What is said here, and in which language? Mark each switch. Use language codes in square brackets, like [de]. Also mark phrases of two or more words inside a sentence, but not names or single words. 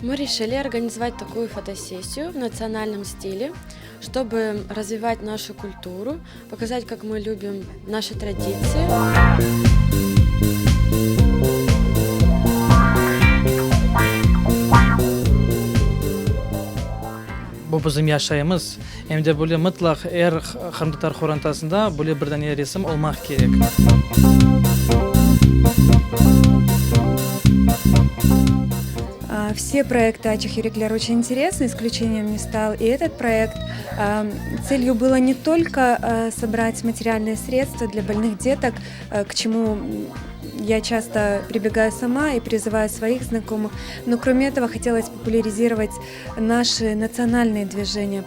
[ru] решили организовать такую фотосессию в национальном стиле, чтобы развивать нашу культуру, показать, как мы любим наши tradīcijas. [crh] Bu bizim yaşayımız. Hem de böyle mutlak Kırımtatar Xorantasında böyle bir tane resim olmak gerek. [ru] Все проекты Ача Хюриклер очень интересны, исключением не стал и этот проект. Целью было не только собрать материальные средства для больных деток, к чему я часто прибегаю сама и призываю своих знакомых, но кроме этого хотелось популяризировать наши национальные движения.